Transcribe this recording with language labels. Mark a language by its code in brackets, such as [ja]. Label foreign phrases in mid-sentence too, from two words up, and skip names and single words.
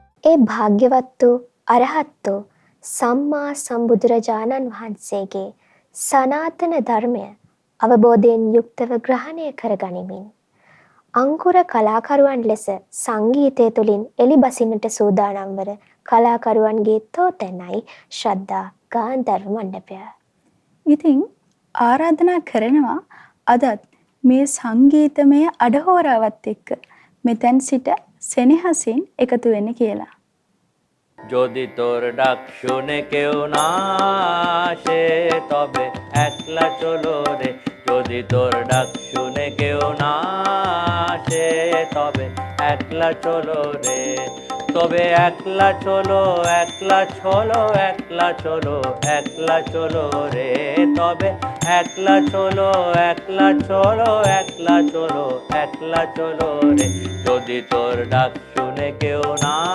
[si] ඒ භාග්‍යවත් වූ අරහත් වූ සම්මා සම්බුදුරජාණන් වහන්සේගේ සනාතන ධර්මය අවබෝධයෙන් යුක්තව ග්‍රහණය කරගනිමින් අංකුර කලාකරුවන් ලෙස සංගීතය තුළින් එළිබසින්නට සූදානම් වන කලාකරුවන්ගේ තෝතැන්නයි ශ්‍රද්ධා ගාන්ධර්ව මණ්ඩපය. ඉතින් ආරාධනා කරනවා අදත් මේ සංගීතමය අඩහෝරාවත් එක්ක මෙතෙන් සිට සෙනෙහසින් එකතු වෙන්න කියලා. [bn] যদি তোর ডাক শুনে কেউ না আসে তবে একলা চলো রে যদি তোর ডাক শুনে কেউ না আসে তবে একলা চলো রে তবে একলা চলো একলা চলো একলা চলো একলা চলো রে তবে একলা চলো একলা চলো একলা চলো একলা চলো রে যদি তোর ডাক শুনে কেউ না